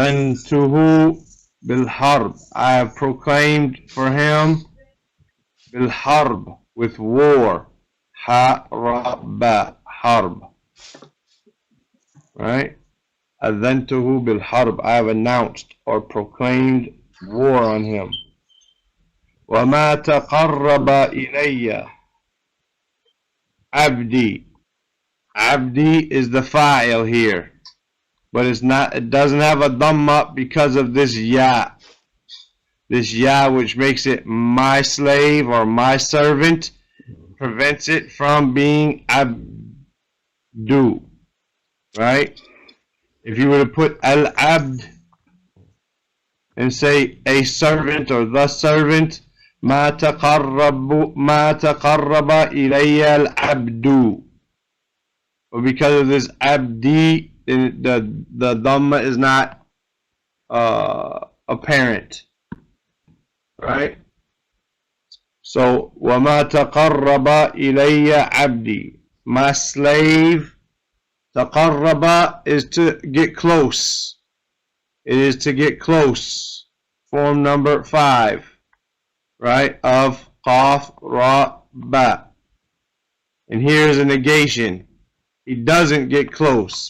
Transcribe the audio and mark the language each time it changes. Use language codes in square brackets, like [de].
[en] Adhantuhu bil harb, I have proclaimed for him bil harb, with war. Harba, harb, right? Adhantuhu bil harb, I have announced or proclaimed war on him. [ar] وَمَا تَقَرَّبَ إِلَيَّ Abdi. [en] Abdi is the fa'il here, but it's not. It doesn't have a dhamma because of this ya. This ya, which makes it my slave or my servant, prevents it from being abdu, right? If you were to put al-abd and say a servant or the servant, ما تقرب إلي العبد. But because of this abdi, the dhamma is not apparent, right? So وما تقرب إلي عبدي, my slave. Taqarraba is to get close. It is to get close. Form number 5. Right, of qaf, ra, ba. And here's a negation. He doesn't get close.